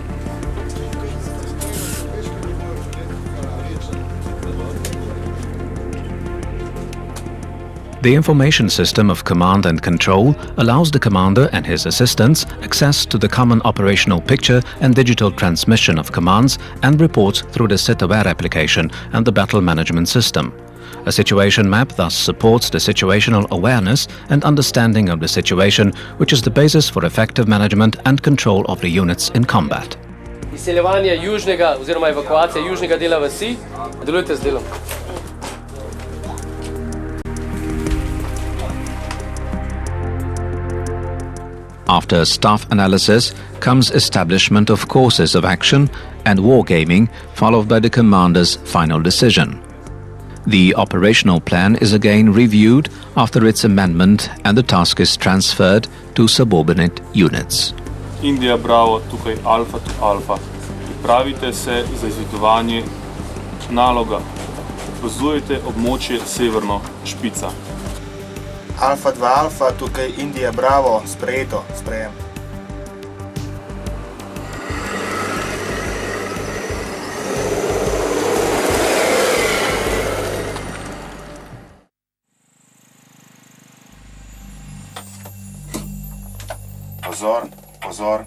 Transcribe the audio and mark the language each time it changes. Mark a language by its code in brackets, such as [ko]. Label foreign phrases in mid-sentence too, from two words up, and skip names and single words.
[en] The information system of command and control allows the commander and his assistants access to the common operational picture and digital transmission of commands and reports through the SitAware application and the battle management system. A situation map thus supports the situational awareness and understanding of the situation, which is the basis for effective management and control of the units in combat. [sl] Izseljevanje južnega oziroma evakuacija južnega dela vasi. Nadaljujte z delom. [en] After staff analysis comes establishment of courses of action and wargaming, followed by the commander's final decision. The operational plan is again reviewed after its amendment and the task is transferred to subordinate units. [sl] Indija Bravo, tukaj Alfa to Alfa. Pripravite se za izvedovanje naloga. Opazujete območje severno špica. Alfa 2 Alfa, tukaj Indija Bravo, sprejeto, sprejem. Pozor, pozor.